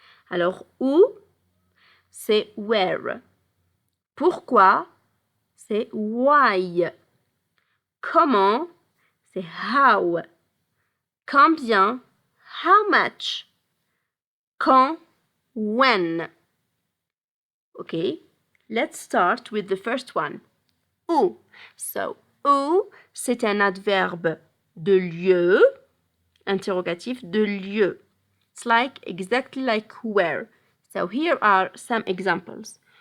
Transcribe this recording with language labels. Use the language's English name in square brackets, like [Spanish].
[French] Alors, où, c'est where. Pourquoi, c'est why. Comment, c'est how. Combien, [English] how much. [French] Quand, when. [English] Okay, let's start with the first one. [French] Où. So, où, c'est un adverbe de lieu, interrogatif de lieu. [English] It's exactly like where. So here are some examples.